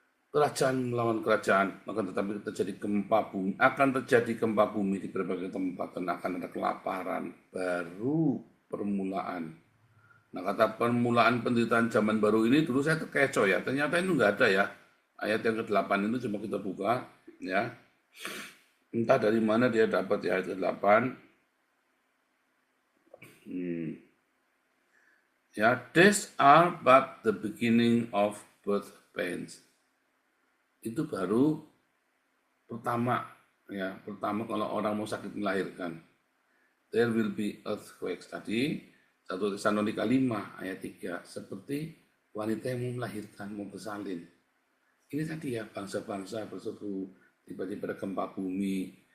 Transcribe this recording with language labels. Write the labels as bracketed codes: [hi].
[id] Kerajaan melawan kerajaan, akan tetapi terjadi gempa bumi, akan terjadi gempa bumi di berbagai tempat dan akan ada kelaparan, baru permulaan. Nah kata permulaan penderitaan zaman baru ini dulu saya terkecoh ya, ternyata itu enggak ada ya. Ayat yang ke-8 itu coba kita buka ya. Entah dari mana dia dapat di ayat ke-8. [en] Ya, these are but the beginning of birth pains. [id] Itu baru pertama ya, pertama kalau orang mau sakit melahirkan. [en] There will be earthquakes [id] tadi 1 Tesalonika 5 ayat 3 seperti wanita yang mau melahirkan, mau bersalin. Ini tadi ya bangsa-bangsa berseru tiba-tiba ada gempa bumi.